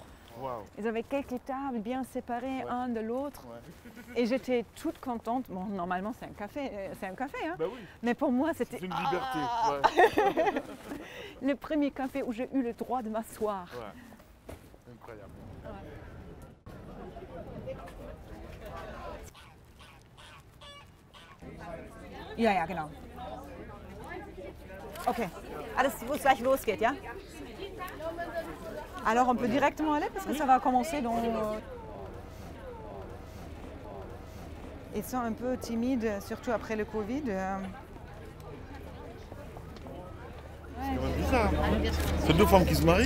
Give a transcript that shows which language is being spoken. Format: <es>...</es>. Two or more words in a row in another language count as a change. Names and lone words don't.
<fr>Waouh. Ils avaient quelques tables bien séparées Ouais. un de l'autre Ouais. et j'étais toute contente. Bon, normalement c'est un café, hein? Bah oui, Mais pour moi c'était c'est une liberté. Ouais. le premier café où j'ai eu le droit de m'asseoir. Ouais. Incroyable.</fr> <de>Ja, genau. Okay, alles, wo es gleich losgeht, ja?</de> <fr>Alors on peut directement aller parce que ça va commencer dans... Ils sont un peu timides, surtout après le Covid. C'est quand même bizarre. C'est deux femmes qui se marient?</fr>